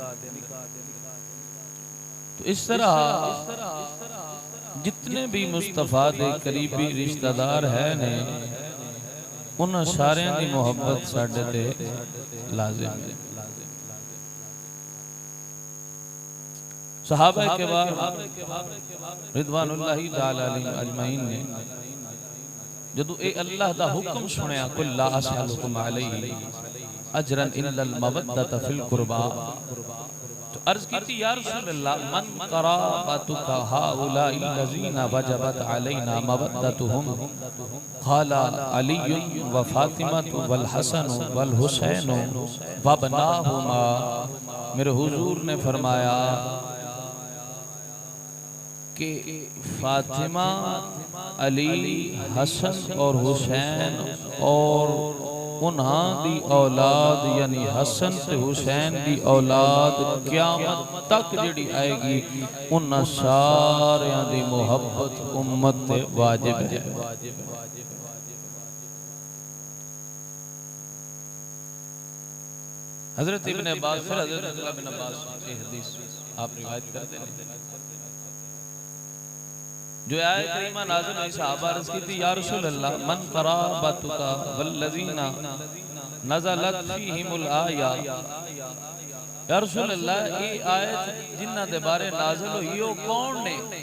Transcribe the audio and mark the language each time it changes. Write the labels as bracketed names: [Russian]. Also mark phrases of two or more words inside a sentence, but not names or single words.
[Punjabi] تو اس طرح جتنے بھی مصطفیٰ دے قریبی رشتہ دار ہے نے، ان ساریاں دی محبت ساڈے تے لازم ہے. صحابہ کے بعد [Arabic] رضوان الله تعالى عليهم أجمعين [Punjabi] نے جدوں ایہہ اللہ دا حکم سنیا, [Arabic] قل لا أسألكم عليه أجرا إلا المودة في القربى, [Urdu] تو عرض کی تھی, [Arabic] يا رسول الله، من قرابتك هؤلاء الذين وجبت علينا مودتهم، قال علي وفاطمة والحسن والحسين وابناهما. [Punjabi] میرے حضور نے فرمایا کہ فاطمہ، علی، حسن اور حسین اور اوہناں دی اولاد یعنی حسن تے حسین دی اولاد قیامت تک جیہڑی آئے گی، اوہناں ساریاں دی محبت امت تے واجب ہے. [Urdu] حضرت ابن عباس پھر حضرت عبداللہ بن عباس کی حدیث آپ روایت کرتے ہیں، جو آیت کریمہ نازل ہوئی، صحابہ عرض کی تھی, [Arabic] يا رسول الله، من قرابتك والذين نزلت فيهم الآية، يا رسول الله, [Punjabi] یہ آیت جنہاں دے بارے نازل ہوئی وہ کون نے?